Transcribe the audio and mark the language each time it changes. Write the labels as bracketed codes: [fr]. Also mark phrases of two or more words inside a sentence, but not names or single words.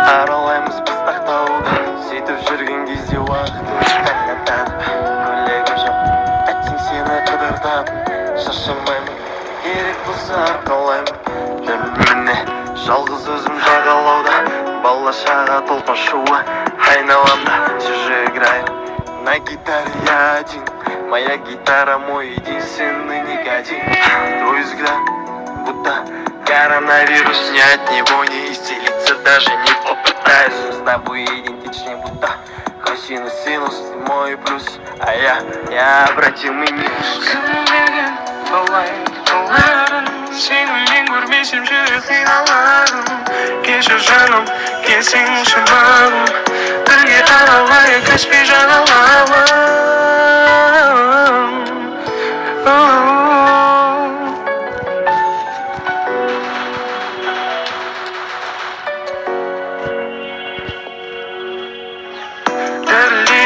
[kk] аралаймыз біз ақтауда сөйтіп жүрген кезде уақыт өтіп таңатады көйлегім жоқ әттең сені қыдыртатын шаршамаймын керек болса арқалаймын жүрмін міне жалғыз өзім жағалауда бала-шаға толқын шуы айналамда [ru] все же играю на гитаре я один моя гитара мой единственный никотин твой взгляд будто коронавирус ни от него не исцелиться даже не попытаюсь с тобой идентичнее будто косинус синус ты мой плюс а я необратимый минус [kk] боларын сені мен көрмесем жүрек қиналарын келші жаным келсеңші бағым бірге аралайық каспий жағалауын дірілдейді